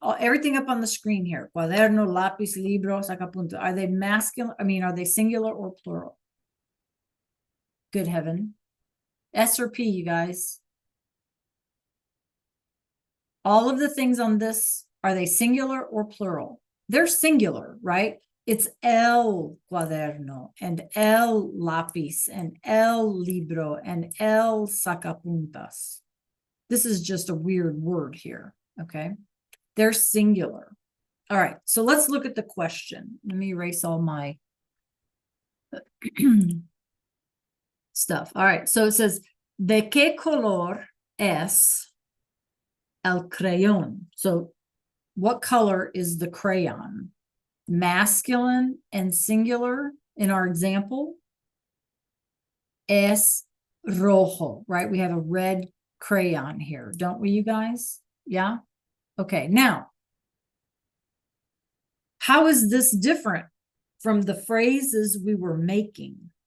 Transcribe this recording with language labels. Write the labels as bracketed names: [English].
[English] Everything up on the screen here. [Spanish] Cuaderno, lápiz, libro, sacapunta. [English] Are they masculine? I mean, are they singular or plural? Good heaven. S or P, you guys? All of the things on this, are they singular or plural? They're singular, right? It's [Spanish] el cuaderno [English] and [Spanish] el lápiz [English] and [Spanish] el libro [English] and [Spanish] el sacapuntas. [English] This is just a weird word here, okay? They're singular. All right, so let's look at the question. Let me erase all my stuff. All right, so it says, [Spanish] ¿de qué color es el crayón? [English] So what color is the crayon? Masculine and singular in our example. [Spanish] Es rojo, [English] right? We have a red crayon here, don't we, you guys? Yeah? Okay, now, how is this different from the phrases we were making?